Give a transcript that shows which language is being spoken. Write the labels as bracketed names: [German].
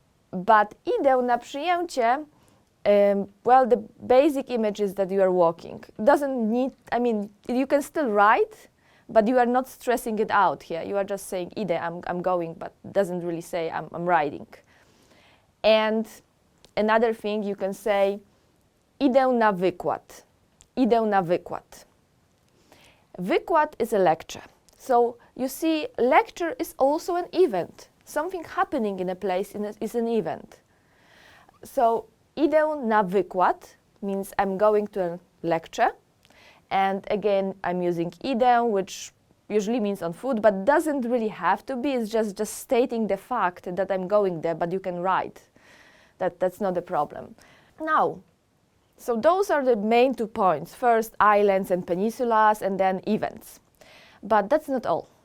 [English] But [Polish] idę na przyjęcie, [English] well, the basic image is that you are walking. It doesn't need, I mean, you can still write, but you are not stressing it out here. You are just saying idę, I'm going, but it doesn't really say I'm riding. And another thing, you can say [Polish] idę na wykład. Idę na wykład. Wykład [English] is a lecture. So you see, lecture is also an event. Something happening in a place is an event. So [Polish] idę na wykład [English] means I'm going to a lecture. And again, I'm using idę, which usually means on foot, but doesn't really have to be. It's just stating the fact that I'm going there, but you can write. That's not a problem. Now, so those are the main 2 points. First, islands and peninsulas, and then events. But that's not all.